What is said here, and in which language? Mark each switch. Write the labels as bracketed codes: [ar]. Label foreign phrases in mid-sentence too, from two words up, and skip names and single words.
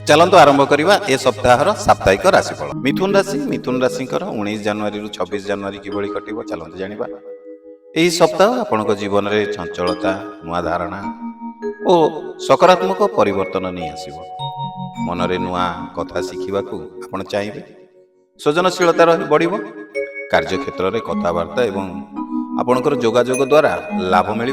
[or] ଚାଲନ୍ତୁ ଆରମ୍ଭ କରିବା ଏ ସପ୍ତାହର ସାପ୍ତାହିକ ରାଶିଫଳ। ମିଥୁନ ରାଶି 19 ଜାନୁଆରୀ 26 ଜାନୁଆରୀ କିଭଳି କଟିବ ଚାଲନ୍ତୁ ଜାଣିବା। ଏହି ସପ୍ତାହ ଆପଣଙ୍କ ଜୀବନରେ ଚଞ୍ଚଳତା, ନୂଆ ଧାରଣା ଓ ସକାରାତ୍ମକ ପରିବର୍ତ୍ତନ ନେଇ ଆସିବ। ମନରେ ନୂଆ କଥା ଶିଖିବାକୁ ଆପଣ ଚାହିଁବେ। ସୃଜନଶୀଳତା ବଢ଼ିବ। କାର୍ଯ୍ୟକ୍ଷେତ୍ରରେ କଥାବାର୍ତ୍ତା ଏବଂ ଆପଣଙ୍କର ଯୋଗାଯୋଗ ଦ୍ୱାରା ଲାଭ ମିଳିବ।